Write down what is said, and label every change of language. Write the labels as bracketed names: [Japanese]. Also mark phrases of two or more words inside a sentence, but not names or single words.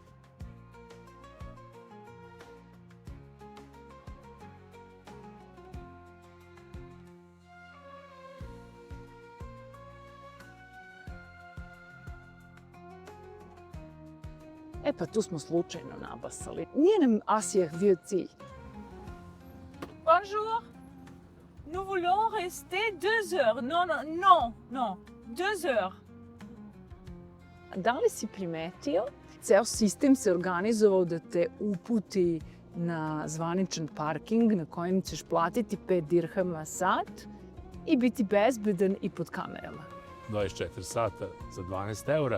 [Serbian] E pa tu smo slučajno nabasali. Nije nam Asijah bio cilj. [French] Bonjour. Nous voulons rester 2 heures. Non. 2 heures. [Serbian] Da li si primetio? Ceo sistem se organizovao da te uputi na zvaničan parking na kojem ćeš platiti 5 dirhama sat i biti bezbedan i pod kamerama. 24 sata za 12 eura.